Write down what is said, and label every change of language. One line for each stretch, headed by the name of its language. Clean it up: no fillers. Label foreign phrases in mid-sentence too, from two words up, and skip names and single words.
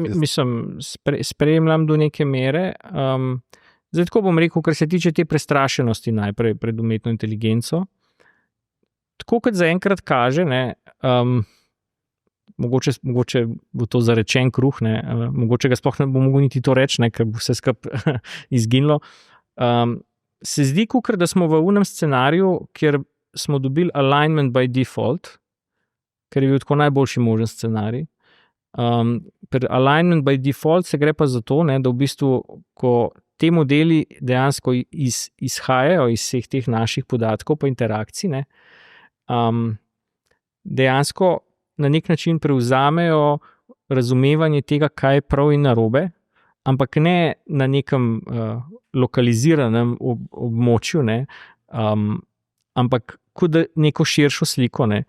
Slovenian: Mislim, spremljam do neke mere. Zdaj, tako bom rekel, kar se tiče te prestrašenosti najprej pred umetno inteligenco, tako kot zaenkrat kaže, ne, mogoče bo to zarečen kruh, ne, mogoče ga sploh ne bo mogel niti to reči, ne, ker bo vse skupaj izginilo. Se zdi, kakor da smo v unem scenariju, kjer smo dobili
English: alignment by default,
Slovenian: ker je bil tako najboljši možen scenarij. Pri
English: alignment by default
Slovenian: se gre pa za to, ne, da v bistvu, ko te modeli dejansko izhajajo iz vseh teh naših podatkov pa interakcij, ne, dejansko na nek način prevzamejo razumevanje tega, kaj je prav in narobe, ampak ne na nekem lokaliziranem območju, ne, ampak kot da neko širšo sliko, ne.